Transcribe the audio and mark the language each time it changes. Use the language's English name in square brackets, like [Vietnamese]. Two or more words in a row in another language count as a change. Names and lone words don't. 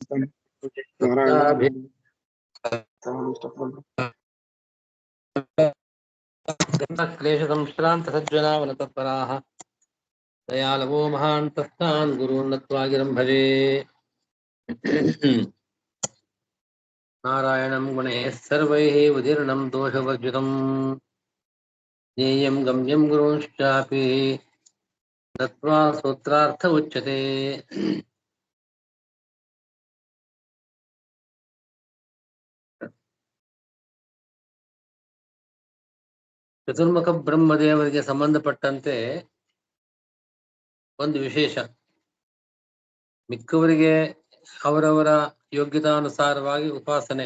[Sanskrit] क्लेश संश्रांत सज्जना तत्पराः दयालवो महान् तस्तान् गुरून् नत्वा गिरं भजे। नारायणं गुणैः सर्वैः उदीर्णं दोषवर्जितं ज्ञेयं गम्यं गुरूंश्चापि नत्वा सूत्रार्थ उच्यते। [Kannada] ಚತುರ್ಮುಖ ಬ್ರಹ್ಮದೇವರಿಗೆ ಸಂಬಂಧಪಟ್ಟಂತೆ ಒಂದು ವಿಶೇಷ. ಮಿಕ್ಕವರಿಗೆ ಅವರವರ ಯೋಗ್ಯತಾನುಸಾರವಾಗಿ ಉಪಾಸನೆ.